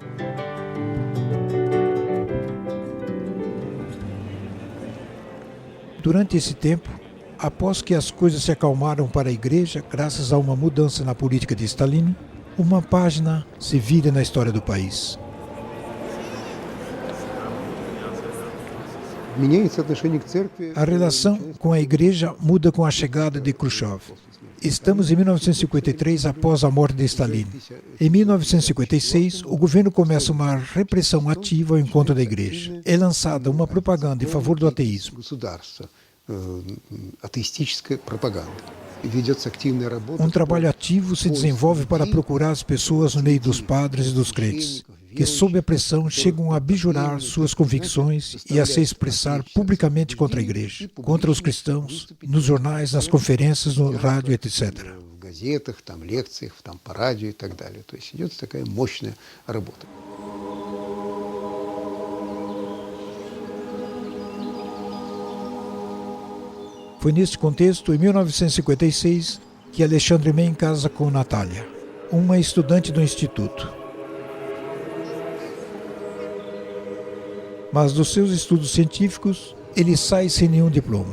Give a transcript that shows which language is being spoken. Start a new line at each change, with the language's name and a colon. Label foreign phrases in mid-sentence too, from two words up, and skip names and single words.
Portuguese: Durante esse tempo, após que as coisas se acalmaram para a Igreja, graças a uma mudança na política de Stalin, uma página se vira na história do país.
Russian: Меняется отношение к церкви.
Portuguese: A relação com a igreja muda com a chegada de Khrushchev. Estamos em 1953, após a morte de Stalin. Em 1956, o governo começa uma repressão ativa ao encontro da igreja. É lançada uma propaganda em favor do ateísmo.
Russian: Государство, атеистическая пропаганда. Ведется активная работа.
Portuguese: Um trabalho ativo se desenvolve para procurar as pessoas no meio dos padres e dos crentes, que sob a pressão chegam a abjurar suas convicções e a se expressar publicamente contra a igreja, contra os cristãos, nos jornais, nas conferências, no rádio, etc.
Russian: В газетах, там, лекциях, там, по радио и так далее. То есть идет такая мощная работа.
Portuguese: Foi neste contexto, em 1956, que Alexandre Men casa com Natália, uma estudante do instituto. Mas dos seus estudos científicos, ele sai sem nenhum diploma.